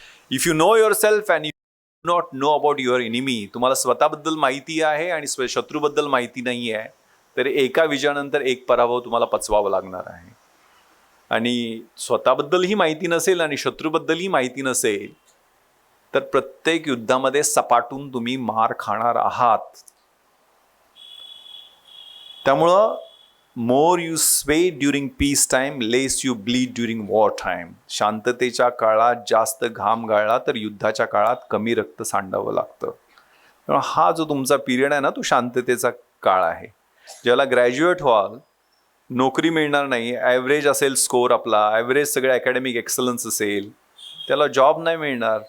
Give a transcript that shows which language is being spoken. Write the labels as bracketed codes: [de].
[en] if you know yourself and you not know about your enemy, [mr] तुम्हाला स्वतःबद्दल माहिती आहे आणि शत्रूबद्दल माहिती नाही आहे, तर एका विजयानंतर एक पराभव तुम्हाला पचवावा लागणार आहे. आणि स्वतःबद्दलही माहिती नसेल आणि शत्रूबद्दलही माहिती नसेल तर प्रत्येक युद्धामध्ये सपाटून तुम्ही मार खाणार आहात. त्यामुळं [en] More you sweat during peace time, less you bleed during war time. [mr] शांततेच्या काळात जास्त घाम गाळला तर युद्धाच्या काळात कमी रक्त सांडावं लागतं. त्यामुळे हा जो तुमचा पिरियड आहे ना, तो शांततेचा काळ आहे. ज्याला ग्रॅज्युएट व्हाल, नोकरी मिळणार नाही, ॲव्हरेज असेल स्कोर आपला, ॲव्हरेज सगळं अकॅडमिक एक्सलन्स असेल, त्याला जॉब नाही मिळणार.